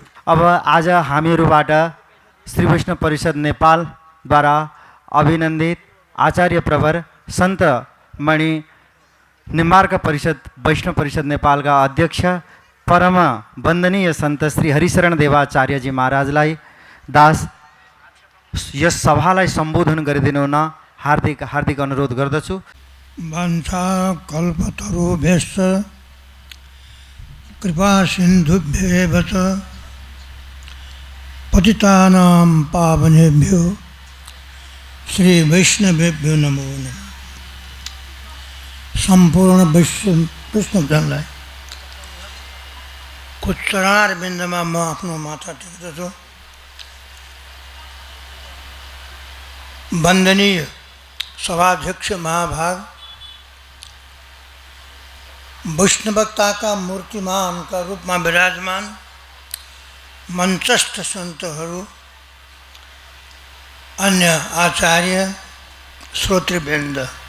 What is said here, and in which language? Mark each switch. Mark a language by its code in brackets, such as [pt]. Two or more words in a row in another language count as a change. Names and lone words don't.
[ne] अब आज हामीहरूबाट श्री वैष्णव परिषद नेपालद्वारा अभिनन्दित आचार्य प्रवर सन्त मणि निम्बार्क परिषद वैष्णव परिषद नेपालका अध्यक्ष परम वन्दनीय सन्त श्री हरिशरण देवाचार्यजी महाराजलाई दास यस सभालाई सम्बोधन गरिदिनु हुन हार्दिक हार्दिक अनुरोध गर्दछु। [sa] वाञ्छा कल्पतरुभ्यश्च कृपा सिन्धुभ्येव च पतितानां पावनेभ्यो श्री वैष्णवेभ्यो नमो नमः। [ne] सम्पूर्ण वैष्णवजनलाई चरणारविन्दमा म आफ्नो माथा टेक्दछु। वन्दनीय सभाध्यक्ष महाभाग, वैष्णवताका मूर्तिमानका रूपमा विराजमान मञ्चस्थ सन्तहरू, अन्य आचार्य, श्रोतृवृन्द,